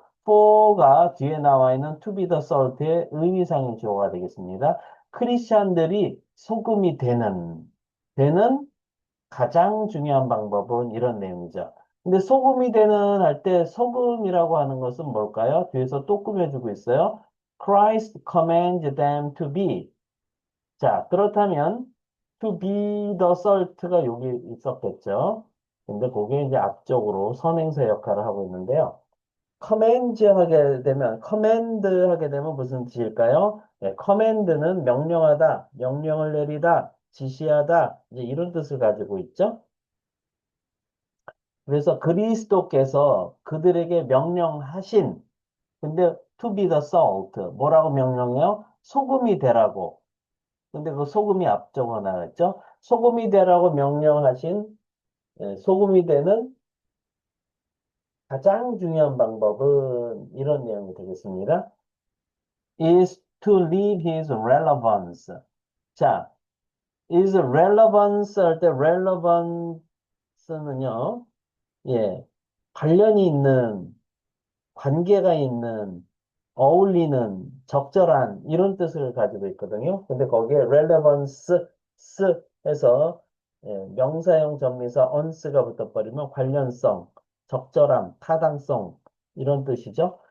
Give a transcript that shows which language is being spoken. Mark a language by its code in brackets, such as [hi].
[ko] for가 뒤에 나와 있는 to be the salt 의 의미상의 주어가 되겠습니다. 크리스찬들이 소금이 되는 가장 중요한 방법은 이런 내용이죠. 근데 소금이 되는 할 때 소금이라고 하는 것은 뭘까요? 뒤에서 또 꾸며주고 있어요. [en] Christ commands them to be. [ko] 자, 그렇다면 to be the salt 가 여기 있었겠죠. 근데 그게 이제 앞쪽으로 선행사 역할을 하고 있는데요. command 하게 되면 무슨 뜻일까요? 네, command는 명령하다, 명령을 내리다, 지시하다, 이제 이런 뜻을 가지고 있죠. 그래서 그리스도께서 그들에게 명령하신, 근데 to be the salt, 뭐라고 명령해요? 소금이 되라고. 근데 그 소금이 앞쪽으로 나갔죠? 소금이 되라고 명령하신, 소금이 되는 가장 중요한 방법은 이런 내용이 되겠습니다. [en] is to leave his relevance. [ko] 자, is relevance 할 때 relevance는요, 예, 관련이 있는, 관계가 있는, 어울리는, 적절한 이런 뜻을 가지고 있거든요. 근데 거기에 relevance 해서 명사형 접미사 on스가 붙어버리면 관련성, 적절함, 타당성 이런 뜻이죠.